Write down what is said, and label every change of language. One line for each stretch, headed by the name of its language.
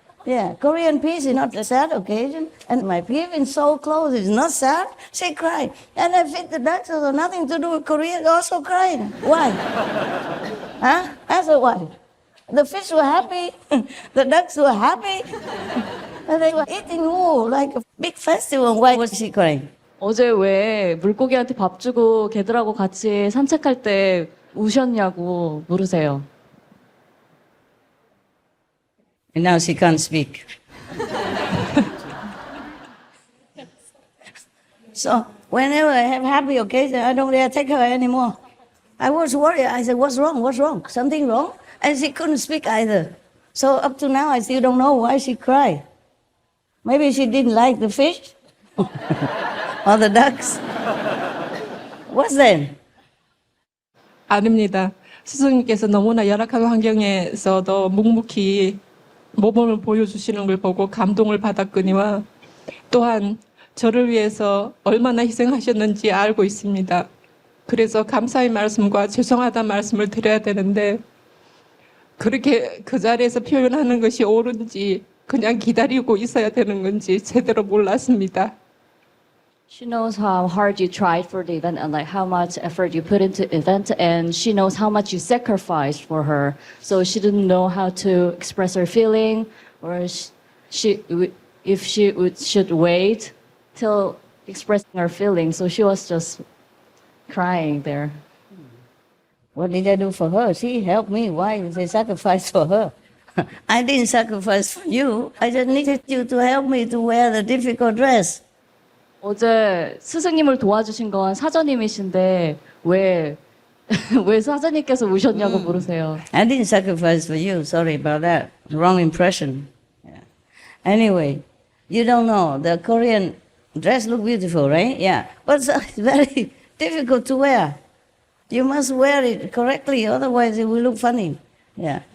English: Yeah, Korean peace is not a sad occasion. And my giving so close is not sad. She cried. And I fit the ducks, so nothing to do with Korea, also crying. Why? I said, why? The fish were happy, the ducks were happy, and they were eating more like a big festival. Why was she crying?
Korean: 어제 왜 물고기한테 밥 주고 걔들하고 같이 산책할 때 우셨냐고 물으세요.
English: And now she can't speak. So whenever I have happy occasion, I don't dare take her anymore. I was worried. I said, what's wrong? What's wrong? Something wrong? And she couldn't speak either. So up to now, I still don't know why she cried. Maybe she didn't like the fish or the ducks. What's that?
Korean: 아닙니다. 스승님께서 너무나 열악한 환경에서도 묵묵히 모범을 보여주시는 걸 보고 감동을 받았거니와 또한 저를 위해서 얼마나 희생하셨는지 알고 있습니다. 그래서 감사의 말씀과 죄송하다 말씀을 드려야 되는데 그렇게 그 자리에서 표현하는 것이 옳은지 그냥 기다리고 있어야 되는 건지 제대로 몰랐습니다.
English: She knows how hard you tried for the event and like how much effort you put into the event, and she knows how much you sacrificed for her. So she didn't know how to express her feeling, or if she should wait till expressing her feelings. So she was just crying there. What did I do for her? She helped me. Why did I sacrifice for her? I didn't sacrifice for you. I just needed you to help me to wear the difficult dress.
Korean: 어제 스승님을 도와주신 건 사장님이신데 왜 사장님께서 우셨냐고 물으세요.
English: I didn't sacrifice for you. Sorry about that. Wrong impression. Yeah. Anyway, you don't know. The Korean dress look beautiful, right? Yeah. But it's very difficult to wear. You must wear it correctly, otherwise it will look funny. Yeah.